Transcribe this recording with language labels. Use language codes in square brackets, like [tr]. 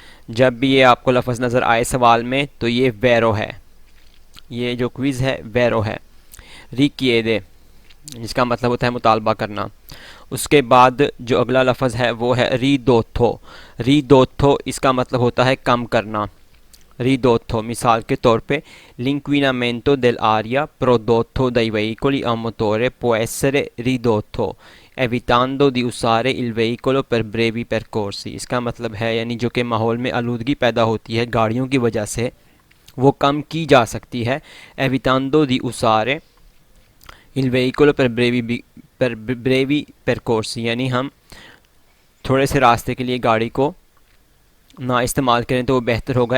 [hi] जब भी ये आपको लफ्ज़ नज़र आए सवाल में तो ये वेरो है। ये जो क्विज़ है वेरो है। रिक्वेदे जिसका मतलब होता है मुतालबा करना। उसके बाद जो अगला लफ्ज़ है वो है रिदोथो। रिदोथो इसका मतलब होता है कम करना। रिदोथो मिसाल के तौर पे [it] l'inquinamento dell'aria prodotto dai veicoli a motore può essere ridotto evitando di usare il veicolo per brevi percorsi। [hi] इसका मतलब है यानी जो कि माहौल में आलूदगी पैदा होती है गाड़ियों की वजह से वो कम की जा सकती है। [it] evitando di usare il veicolo per brevi percorsi [hi] यानी हम थोड़े से रास्ते के लिए गाड़ी को ना इस्तेमाल करें तो वो बेहतर होगा।